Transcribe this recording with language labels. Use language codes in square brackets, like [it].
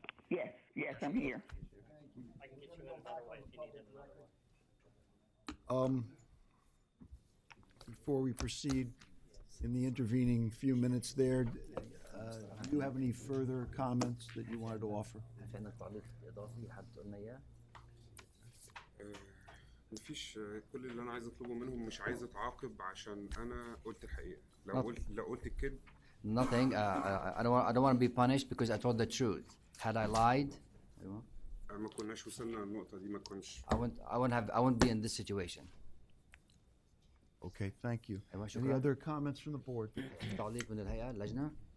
[en] Yes, I'm here. Before we proceed, in the intervening few minutes there, do you have any further comments that you wanted to offer? [ar] في عندك تعليق إضافي حابب تقول لنا إياه؟ مفيش. كل اللي انا عايز اطلبه منهم مش عايز اتعاقب عشان انا قلت الحقيقه. لو قلت الكذب. [en] Nothing. I don't want to be punished because I told the truth. Had I lied, [ar] ما كناش وصلنا للنقطه دي، ما كناش. [en] I wouldn't be in this situation. Okay, thank you. [ar] أيوة، [en] Any [ar] شكراً. [en] other comments from the board? [ar] تعليق من الهيئة اللجنة.